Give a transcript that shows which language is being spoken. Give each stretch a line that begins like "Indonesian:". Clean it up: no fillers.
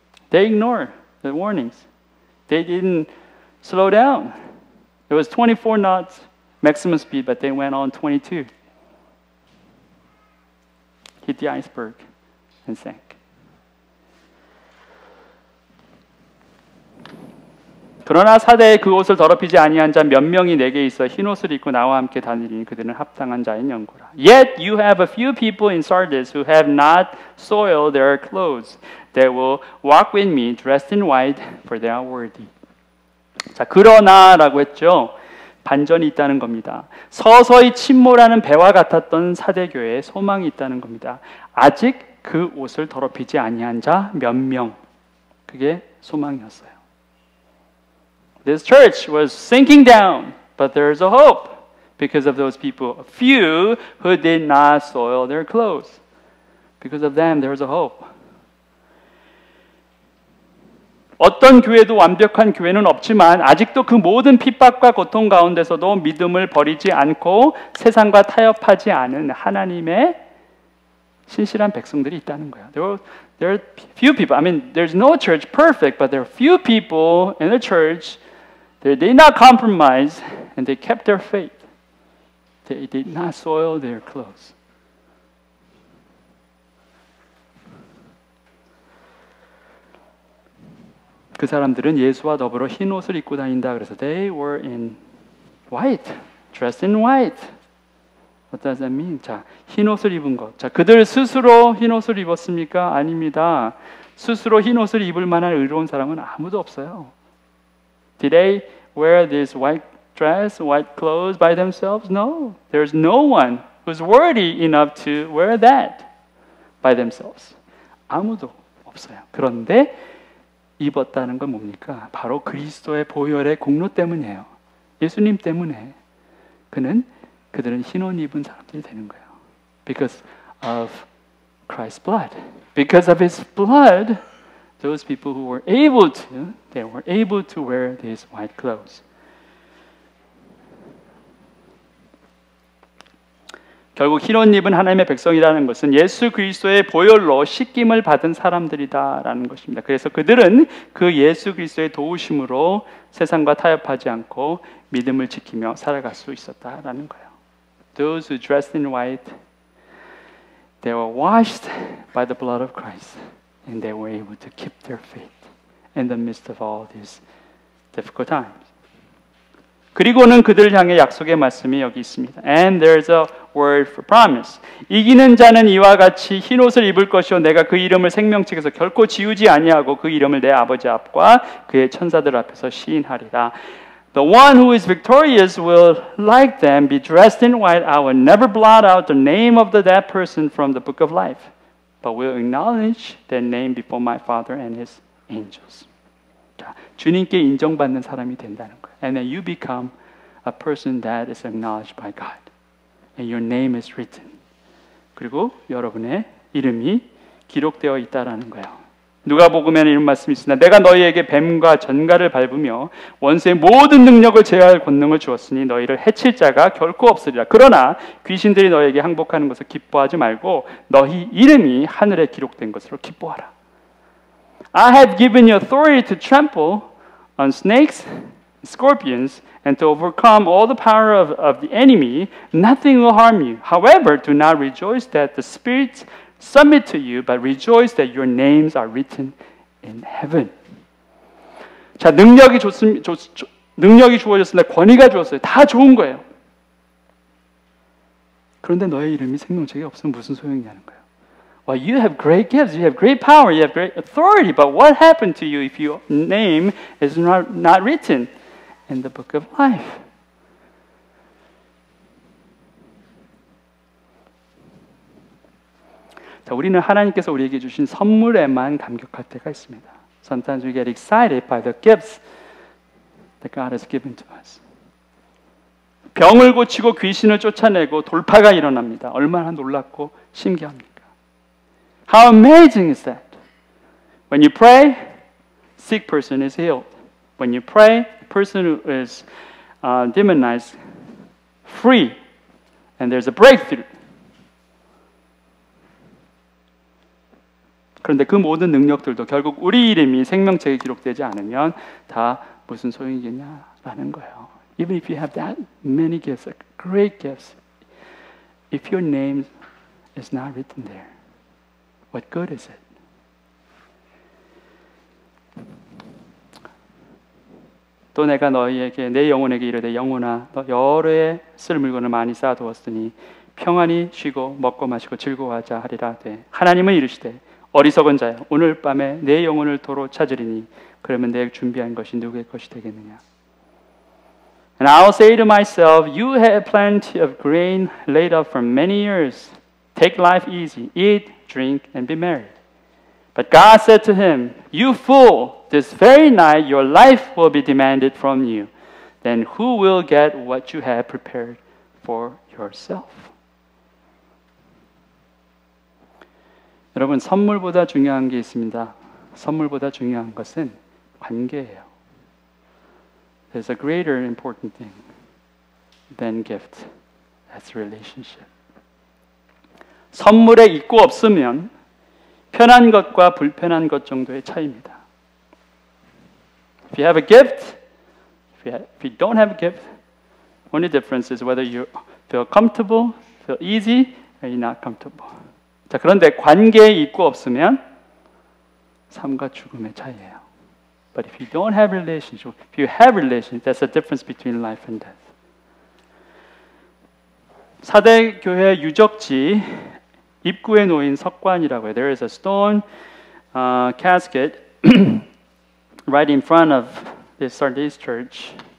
English: They ignored the warnings. They didn't slow down. It was 24 knots maximum speed, but they went on 22. Hit the iceberg and sank.
Korean: 그러나 사대에 그 옷을 더럽히지 아니한 자 몇 명이 내게 있어 흰 옷을 입고 나와 함께 다니리니 그들은 합당한 자인 연고라.
English: Yet you have a few people in Sardis who have not soiled their clothes. They will walk with me dressed in white, for they are worthy.
Korean: 자, 그러나라고 했죠. 반전이 있다는 겁니다. 서서히 침몰하는 배와 같았던 사대교회에 소망이 있다는 겁니다. 아직 그 옷을 더럽히지 아니한 자 몇 명. 그게 소망이었어요.
English: This church was sinking down, but there is a hope because of those people, a few who did not soil their clothes. Because of them, there is a hope.
Korean: 어떤 교회도 완벽한 교회는 없지만 아직도 그 모든 핍박과 고통 가운데서도 믿음을 버리지 않고 세상과 타협하지 않은 하나님의 신실한 백성들이 있다는 거예요.
English: There are few people. I mean, there's no church perfect, but there are few people in the church. They did not compromise, and they kept their faith. They did not soil their clothes.
Korean: 그 사람들은 예수와 더불어 흰 옷을 입고 다닌다. 그래서
English: they were in white, dressed in white. What does that mean?
Korean: 자, 흰 옷을 입은 것. 자, 그들 스스로 흰 옷을 입었습니까? 아닙니다. 스스로 흰 옷을 입을 만한 의로운 사람은 아무도 없어요.
English: Did they wear this white dress, white clothes by themselves? No. There's no one who's worthy enough to wear that by themselves.
Korean: 아무도 없어요. 그런데 입었다는 건 뭡니까? 바로 그리스도의 보혈의 공로 때문이에요. 예수님 때문에 그들은 흰 옷 입은 사람들이 되는 거예요.
English: Because of Christ's blood. Because of His blood, those people who were able to wear these white clothes.
Korean: 결국 흰 옷 입은 하나님의 백성이라는 것은 예수 그리스도의 보혈로 씻김을 받은 사람들이다라는 것입니다. 그래서 그들은 그 예수 그리스도의 도우심으로 세상과 타협하지 않고 믿음을 지키며 살아갈 수 있었다라는 거예요.
English: Those who dressed in white, they were washed by the blood of Christ, and they were able to keep their faith in the midst of all these difficult times.
Korean: 그리고는 그들을 향해 약속의 말씀이 여기 있습니다.
English: And there's a word for promise.
Korean: 이기는 자는 이와 같이 흰 옷을 입을 것이요 내가 그 이름을 생명책에서 결코 지우지 아니하고 그 이름을 내 아버지 앞과 그의 천사들 앞에서 시인하리라.
English: The one who is victorious will, like them, be dressed in white. I will never blot out the name of that person from the book of life, but will acknowledge that name before my Father and His angels.
Korean: 자, 주님께 인정받는 사람이 된다는 거예요.
English: And then you become a person that is acknowledged by God. And your name is written.
Korean: 그리고 여러분의 이름이 기록되어 있다라는 거예요. 누가복음에는 이런 말씀이 있습니다. 내가 너희에게 뱀과 전갈을 밟으며 원수의 모든 능력을 제어할 권능을 주었으니 너희를 해칠 자가 결코 없으리라. 그러나 귀신들이 너희에게 항복하는 것을 기뻐하지 말고 너희 이름이 하늘에 기록된 것으로 기뻐하라.
English: I have given you authority to trample on snakes, scorpions, and to overcome all the power of the enemy. Nothing will harm you. However, do not rejoice that the spirits submit to you, but rejoice that your names are written in heaven.
Korean: 자, 능력이 주어졌습니다. 권위가 주었어요. 다 좋은 거예요. 그런데 너의 이름이 생명책에 없으면 무슨 소용이냐는 거예요.
English: Well, you have great gifts, you have great power, you have great authority, but what happened to you if your name is not written in the book of life?
Korean: 자, 우리는 하나님께서 우리에게 주신 선물에만 감격할 때가 있습니다.
English: Sometimes we get excited by the gifts that God has given to us.
Korean: 병을 고치고 귀신을 쫓아내고 돌파가 일어납니다. 얼마나 놀랍고 신기합니까?
English: How amazing is that? When you pray, sick person is healed. When you pray, the person who is demonized, free, and there's a breakthrough.
Korean: 그런데 그 모든 능력들도 결국 우리 이름이 생명책에 기록되지 않으면 다 무슨 소용이겠냐라는 거예요.
English: Even if you have that many gifts, great gifts, if your name is not written there, what good is it?
Korean: 또 내가 너희에게 내 영혼에게 이르되 영혼아 너 여러 쓸 물건을 많이 쌓아두었으니 평안히 쉬고 먹고 마시고 즐거워하자 하리라 되 하나님은 이르시되 어리석은 자야 오늘 밤에 내 영혼을 도로 찾으리니 그러면 내 준비한 것이 누구의 것이 되겠느냐.
English: And I will say to myself, you have plenty of grain laid up for many years. Take life easy, eat, drink, and be merry. But God said to him, you fool, this very night your life will be demanded from you. Then who will get what you have prepared for yourself?
Korean: 여러분, 선물보다 중요한 게 있습니다. 선물보다 중요한 것은 관계예요.
English: There's a greater important thing than gift. That's relationship.
Korean: 선물에 있고 없으면 편한 것과 불편한 것 정도의 차이입니다.
English: If you have a gift, if you don't have a gift, only difference is whether you feel comfortable, feel easy, or you're not comfortable.
Korean: 자, 그런데 관계에 있고 없으면 삶과 죽음의 차이예요.
English: But if you don't have relationship, if you have relationship, that's the difference between life and death.
Korean: 4대 교회 유적지 입구에 놓인 석관이라고 해요.
English: There is a stone casket right in front of the Sardis church.